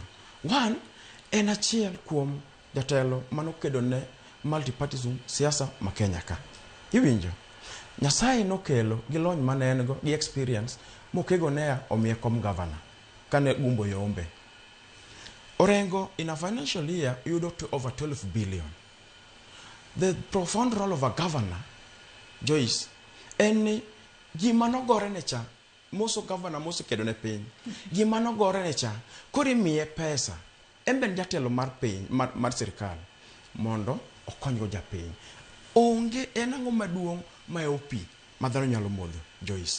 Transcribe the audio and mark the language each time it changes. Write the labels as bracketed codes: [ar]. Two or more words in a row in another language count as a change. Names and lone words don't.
[luo] One, en achiel kuom jatelo manokedo ne multipartyism siasa ma Kenya ka. Iwinjo? Nyasaye nokelo gi lony mane go gi experience mokego ne omiye kom governor kane gumbo yombe. [en] Orengo in a financial year [luo] yudo to [en] over 12 billion. The profound role of a governor, [luo] Joyce, en gima nogore ne cha, moso governor moso kedo ne piny. Gima nogore ne cha, kori miye pesa, emben jatelo mar piny, mar sirikal, mondo okonygo japiny. Onge en ang'o maduong' ma opi madhano nyalo modho, Joyce.